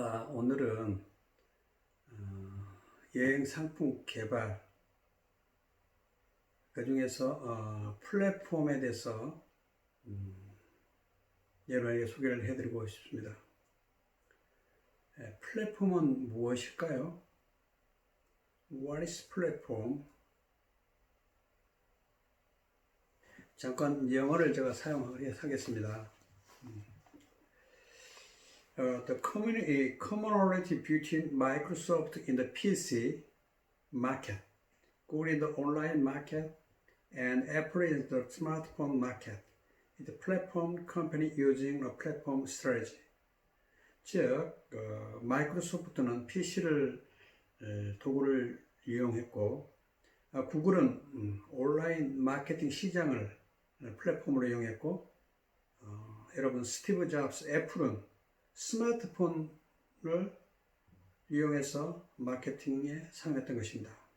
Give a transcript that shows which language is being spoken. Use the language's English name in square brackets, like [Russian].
[Korean] 오늘은 여행 상품 개발, 그 중에서 플랫폼에 대해서 여러분에게 소개를 해드리고 싶습니다. 플랫폼은 무엇일까요? [English] What is platform? [Korean] 잠깐 영어를 제가 사용하겠습니다. [English] The commonality between Microsoft in the PC market, Google in the online market, and Apple in the smartphone market is a platform company using a platform strategy. [Korean] 즉, 마이크로소프트는 PC를 도구를 이용했고, 구글은 온라인 마케팅 시장을 플랫폼으로 이용했고, 여러분 스티브 잡스 애플은 스마트폰을 이용해서 마케팅에 사용했던 것입니다.